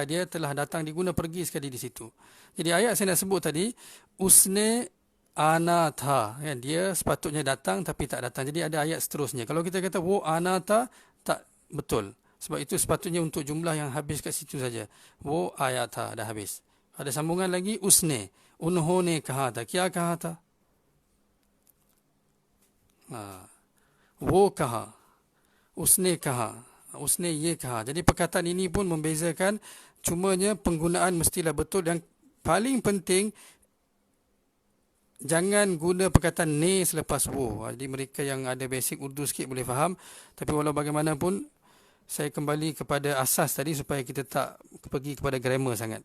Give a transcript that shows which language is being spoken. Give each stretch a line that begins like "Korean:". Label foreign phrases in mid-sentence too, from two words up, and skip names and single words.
Malay: Dia telah datang, diguna pergi sekali di situ. Jadi ayat saya nak sebut tadi,
Urdu: اس نے آنا تھا,
Malay: kan? Dia sepatutnya datang tapi tak datang. Jadi ada ayat seterusnya. Kalau kita kata
Urdu: وہ آنا تھا,
Malay: tak betul. Sebab itu sepatutnya untuk jumlah yang habis kat situ saja.
Urdu: وہ آیا تھا,
Malay: dah habis. Ada sambungan lagi, usne.
Urdu: انہوں نے کہا تھا۔ کیا کہا تھا؟ وہ کہا. اس نے کہا۔ اس نے یہ کہا.
Malay: Jadi perkataan ini pun membezakan. Cumanya penggunaan mestilah betul. Yang paling penting, jangan guna perkataan ne selepas wo. Jadi mereka yang ada basic Urdu sikit boleh faham. Tapi walau bagaimanapun, saya kembali kepada asas tadi supaya kita tak pergi kepada grammar sangat.